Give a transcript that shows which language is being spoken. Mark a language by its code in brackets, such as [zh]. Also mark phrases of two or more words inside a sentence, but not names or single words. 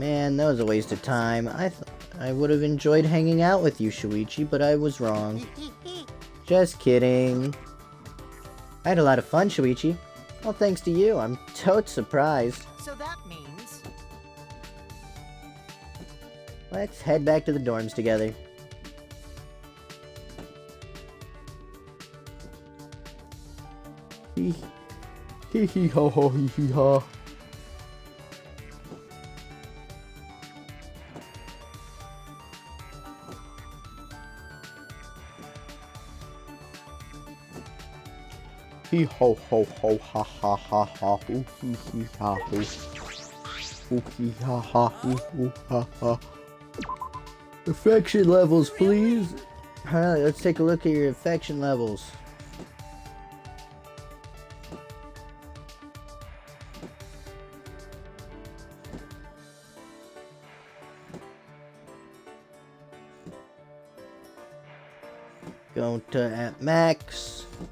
[en] Man, that was a waste of time. I would have enjoyed hanging out with you, Shuichi, but I was wrong. Just kidding. I had a lot of fun, Shuichi. Well, thanks to you. I'm totes surprised. So that means... Let's head back to the dorms together. Hee hee ho ho hee hee ha. Hee ho ho ho ha ha ha ha hoo hee hee ha hoo. Hoo hee ha ha hoo hoo ha ha. Affection levels, please. Alright, let's take a look at your affection levels. Going to at max.